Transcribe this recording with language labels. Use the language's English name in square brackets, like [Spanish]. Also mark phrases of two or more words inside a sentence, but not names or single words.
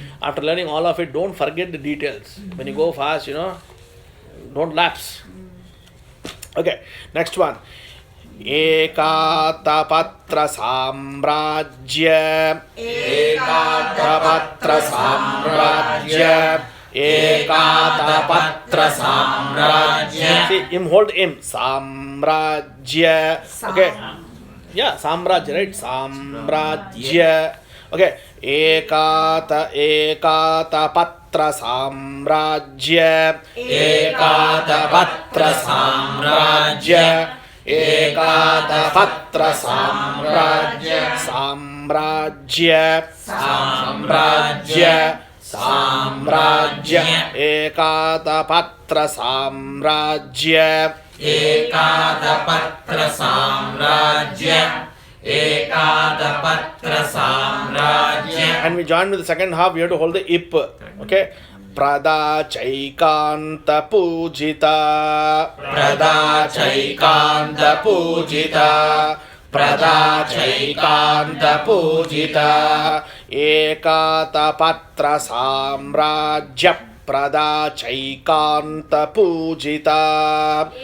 [English] After learning all of it, don't forget the details. When you go fast, don't lapse. Okay, next one. [Sanskrit] Ekatapatra samrajya Ekatapatra samrajya Ekatapatra samrajya. [English] See, hold im. Samrajya. Okay. Yeah, samrajya, right? Samrajya. Okay. [Sanskrit] Ekatapatra samrajya Ekatapatra samrajya Ekatapatra samrajya samrajya samrajya samrajya Ekatapatra samrajya Ekatapatra samrajya Ekatapatra samrajya. [English] And we join with the second half. We have to hold the ip. Okay. [Sanskrit] Prada chaikanta pujita. Prada chaikanta pujita. Prada chaikanta pujita. Ekatapatra samrajya prada chaikanta pujita.